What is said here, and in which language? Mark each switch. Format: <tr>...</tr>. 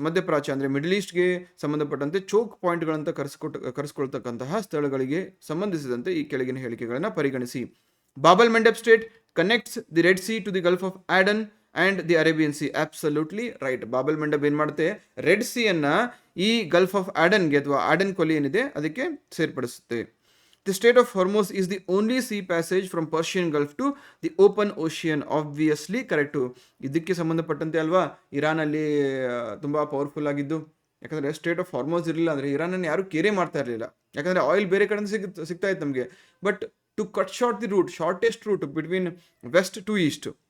<kn>ಮಧ್ಯಪ್ರಾಚ್ಯ ಅಂದರೆ ಮಿಡಲ್ ಈಸ್ಟ್ಗೆ ಸಂಬಂಧಪಟ್ಟಂತೆ ಚೋಕ್ ಪಾಯಿಂಟ್ಗಳಂತ ಕರೆಸ್ಕೊಳ್ತಕ್ಕಂತಹ ಸ್ಥಳಗಳಿಗೆ ಸಂಬಂಧಿಸಿದಂತೆ ಈ ಕೆಳಗಿನ ಹೇಳಿಕೆಗಳನ್ನು ಪರಿಗಣಿಸಿ.</kn> <en>Bab el Mandeb strait connects the Red Sea to the Gulf of Aden and the Arabian Sea. Absolutely right.</en> <kn>ಬಾಬಲ್ ಮಂಡಬ್ ಏನು ಮಾಡುತ್ತೆ, ರೆಡ್ ಸಿಯನ್ನು ಈ ಗಲ್ಫ್ ಆಫ್ ಆಡನ್ಗೆ ಅಥವಾ ಆಡನ್ ಕೊಲ್ಲಿ ಏನಿದೆ ಅದಕ್ಕೆ ಸೇರ್ಪಡಿಸುತ್ತೆ.</kn> <en>The Strait of Hormuz is the only sea passage from Persian Gulf to the open ocean. Obviously correct.</en> <kn>ಇದಕ್ಕೆ ಸಂಬಂಧಪಟ್ಟಂತೆ ಅಲ್ವಾ ಇರಾನಲ್ಲಿ ತುಂಬ ಪವರ್ಫುಲ್ ಆಗಿದ್ದು. ಯಾಕಂದರೆ ಸ್ಟೇಟ್ ಆಫ್ ಹಾರ್ಮೋಸ್ ಇರಲಿಲ್ಲ ಅಂದರೆ ಇರಾನನ್ನು ಯಾರು ಕೇರೆ ಮಾಡ್ತಾ ಇರಲಿಲ್ಲ. ಯಾಕಂದರೆ ಆಯಿಲ್ ಬೇರೆ ಕಡೆಯಿಂದ ಸಿಗ್ತಾ ಇತ್ತು ನಮಗೆ.</kn> <en>But to cut short the route, shortest route between west to east.</en>